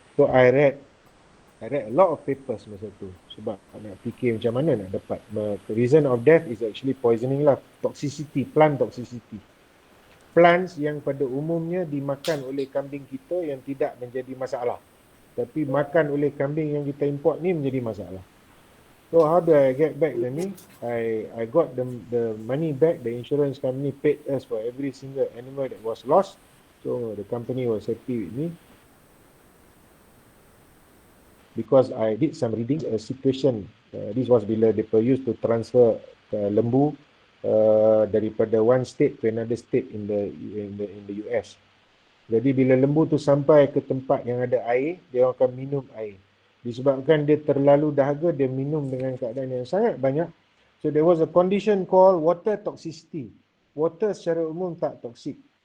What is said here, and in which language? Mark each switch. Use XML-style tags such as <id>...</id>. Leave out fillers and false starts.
<en>So I read a lot of papers</en> <ms>masa tu sebab nak fikir macam mana nak dapat.</ms> <en>The reason of death is actually poisoning lah, toxicity, plant toxicity.</en> <ms>plants yang pada umumnya dimakan oleh kambing kita yang tidak menjadi masalah. Tapi makan oleh kambing yang kita import ni menjadi masalah.</ms> <en>So how do I get back the ni? I got the money back. The insurance company paid us for every single animal that was lost. So the company was happy with me. Because I did some reading, a situation, this was</en> <ms>bila mereka</ms> <en>used to transfer</en> <ms>lembu daripada</ms> <en>one state to another state in the US.</en> <ms>Jadi bila lembu tu sampai ke tempat yang ada air, dia akan minum air. Disebabkan dia terlalu dahaga, dia minum dengan keadaan yang sangat banyak.</ms> <en>So there was a condition called water toxicity. Water</en> <ms>secara umum tak toksik.</ms>